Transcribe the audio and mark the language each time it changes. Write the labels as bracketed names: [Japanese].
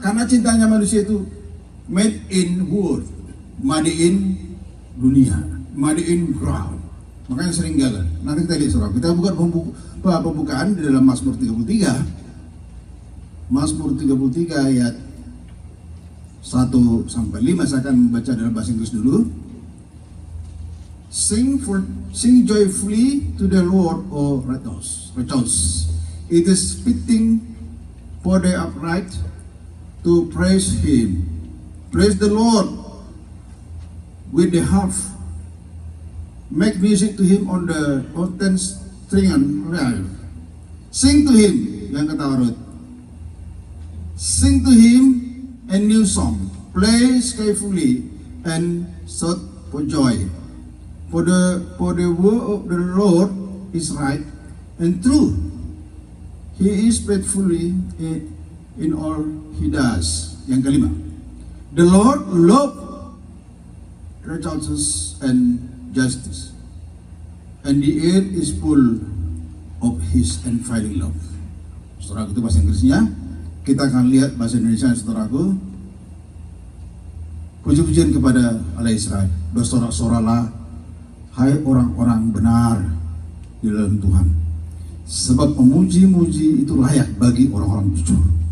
[Indonesian] Karena cintanya manusia itu [English] made in world, made in dunia, made in ground. [Indonesian] Makanya sering gagal. Nanti kita lihat, saudara. Kita buka pembukaan di dalam Mazmur 33. Mazmur 33 ayat 1-5. Saya akan membaca dalam bahasa Inggris dulu. [English] Sing joyfully to the Lord, O rejoice. It is fitting for the upright to praise Him. Praise the Lord with the harp. Make music to Him on the ten stringed lyre. Sing to Him, [Indonesian] yang kata Ruth. [English] Sing to Him a new song. Play skillfully and shout for joy. For the word of the Lord is right and true. He is faithfully in all He does. [Indonesian] Yang kelima, [English] the Lord love righteousness and justice, and the earth is full of His unfailing love. [Indonesian] Saudara, itu bahasa Inggrisnya. Kita akan lihat bahasa Indonesia, saudaraku. Puji-pujian kepada Allah Israel. Bersorak-soraklah, hai orang-orang benar di dalam Tuhan, sebab memuji-muji itu layak bagi orang-orang jujur.